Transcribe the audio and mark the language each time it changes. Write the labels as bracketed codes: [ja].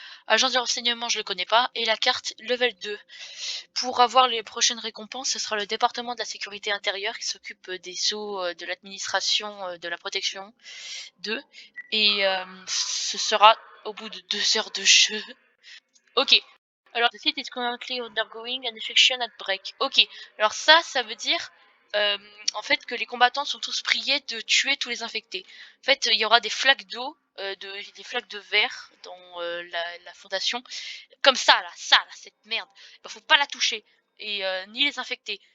[fr] Agence de renseignement, je le connais pas. Et la carte level 2. Pour avoir les prochaines récompenses, ce sera le département de la sécurité intérieure qui s'occupe des sceaux, de l'administration, de la protection 2. Et ce sera au bout de 2 heures de jeu. Ok. [en] Alors, the site is currently undergoing an infection outbreak. [fr] Ok. Alors ça veut dire en fait que les combattants sont tous priés de tuer tous les infectés. En fait, il y aura des flaques d'eau, des flaques de verre dans la fondation. Comme ça, là, cette merde. Bah, faut pas la toucher. Et ni les infecter.